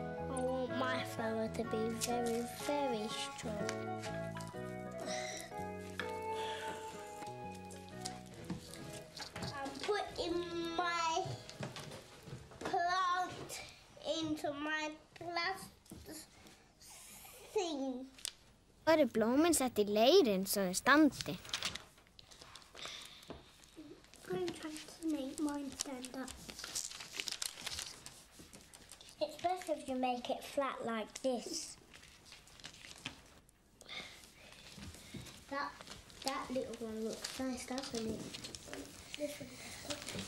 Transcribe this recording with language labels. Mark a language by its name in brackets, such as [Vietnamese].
[English] I want my flower to be very, very strong. I'm putting my plant into my plastic thing. [Icelandic] Svo eru blómin sett í leirinn svo þau standi. [English] I'm trying to make mine stand up. It's best if you make it flat like this. That little one looks nice, doesn't it? This one does.